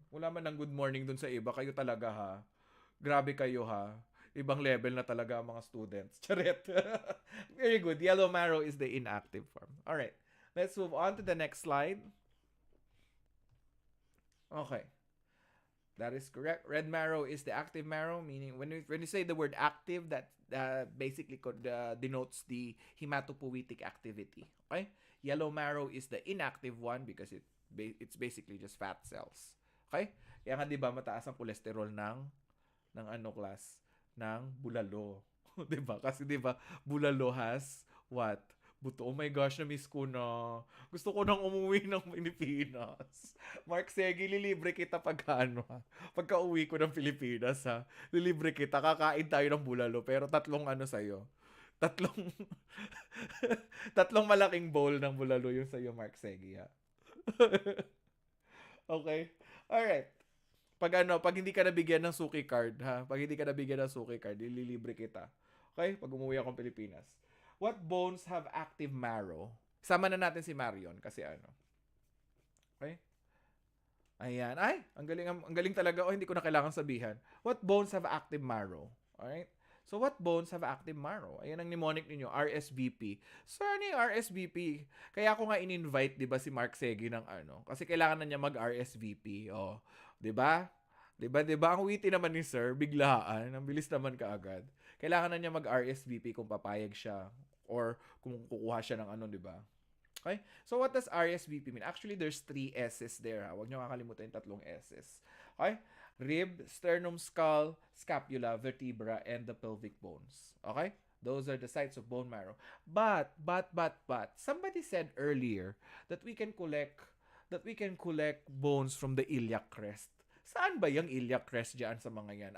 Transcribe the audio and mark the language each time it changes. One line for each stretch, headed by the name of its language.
Filipino: Wala man ng good morning dun sa iba. Kayo talaga ha. Grabe kayo ha. Ibang level na talaga ang mga students. Charet. Very good.
English: Yellow marrow is the inactive form. Alright. Let's move on to the next slide. Okay. That is correct. Red marrow is the active marrow, meaning when you say the word active, that basically denotes the hematopoietic activity. Okay. Yellow marrow is the inactive one because it's basically just fat cells. Okay.
Filipino: Kaya nga 'di ba mataas ang cholesterol ng ano class ng bulalo. 'Di ba? Kasi 'di ba bulalo
English: has what?
Filipino: Buto.
English: Oh my gosh,
Filipino: na-miss ko na. Gusto ko nang umuwi ng Pilipinas. Mark Segi, lilibre kita pagka ano ha. Pagka uwi ko ng Pilipinas ha. Lilibre kita. Kakain tayo ng bulalo. Pero tatlong ano sa'yo. Tatlong tatlong malaking bowl ng bulalo yung sa'yo, Mark Segi ha. Okay? Alright. Pag hindi ka nabigyan ng suki card, ha? Pag hindi ka nabigyan ng suki card, ililibre kita. Okay? Pag umuwi akong Pilipinas.
English: What bones have active marrow?
Filipino: Sama na natin si Marion kasi ano. Okay? Ayan. Ay, ang galing talaga. Oh, hindi ko na kailangan sabihan.
English: What bones have active marrow? Alright? So, what bones have active marrow?
Filipino: Ayan ang mnemonic ninyo, RSVP. So, ano yung RSVP? Kaya ako nga in-invite, di ba, si Mark Segi ng ano. Kasi kailangan na niya mag-RSVP. Oh, di ba? Di ba? Ang witty naman ni Sir, biglaan. Ang bilis naman kaagad. Kailangan na niya mag-RSVP kung papayag siya or kung kukuha siya ng ano, di ba?
English: Okay? So, what does RSVP mean? Actually, there's 3 S's there.
Filipino: Ha? Huwag niyo kakalimutan yung 3 S's.
English: Okay? Rib, sternum, skull, scapula, vertebra, and the pelvic bones. Okay? Those are the sites of bone marrow. But, somebody said earlier that we can collect bones from the iliac crest.
Filipino: Saan ba yung iliac crest dyan sa mga yan?